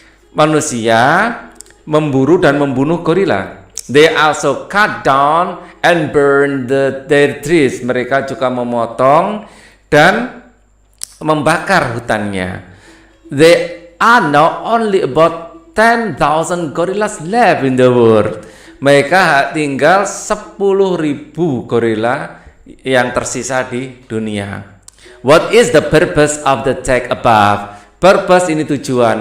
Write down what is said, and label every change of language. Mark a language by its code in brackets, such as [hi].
[id] Manusia memburu dan membunuh gorila. [en] They also cut down and burn their trees. [id] Mereka juga memotong dan membakar hutannya. [en] There are now only about 10,000 gorillas left in the world. [id] Mereka tinggal 10.000 gorila yang tersisa di dunia. [en] What is the purpose of the text above? [id] Purpose ini tujuan.